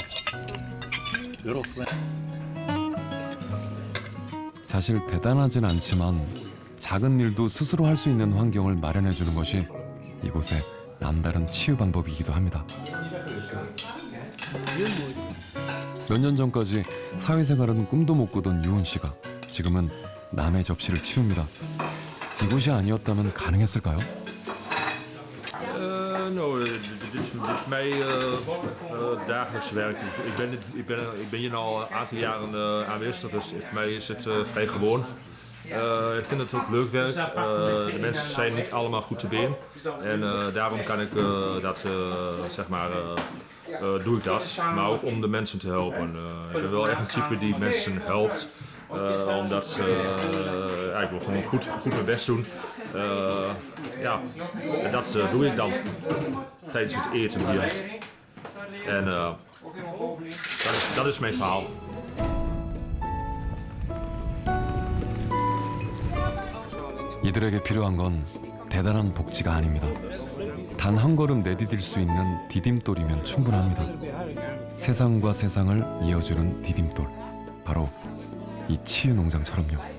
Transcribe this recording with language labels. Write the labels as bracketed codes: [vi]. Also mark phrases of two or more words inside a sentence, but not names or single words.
[ko] 사실 대단하진 않지만 작은 일도 스스로 할 수 있는 환경을 마련해 주는 것이 이곳의 남다른 치유 방법이기도 합니다. 몇 년 전까지 사회생활은 꿈도 못 꾸던 유은 씨가 지금은 남의 접시를 치웁니다. 이곳이 아니었다면 가능했을까요? [nl] Dit is mijn dagelijks werk. Ik ben hier al een aantal jaren aanwezig, dus voor mij is het vrij gewoon. Ik vind het ook leuk werk. De mensen zijn niet allemaal goed te been. En daarom kan ik doe ik dat. Maar ook om de mensen te helpen. Ik ben wel echt een type die mensen helpt. Omdat ik wil gewoon goed mijn best doen. En dat doe ik dan tijdens het eten hier. En dat is mijn verhaal. [ko] 이들에게 필요한 건 대단한 복지가 아닙니다. 단 한 걸음 내디딜 수 있는 디딤돌이면 충분합니다. 세상과 세상을 이어주는 디딤돌. 바로 이 치유 농장처럼요.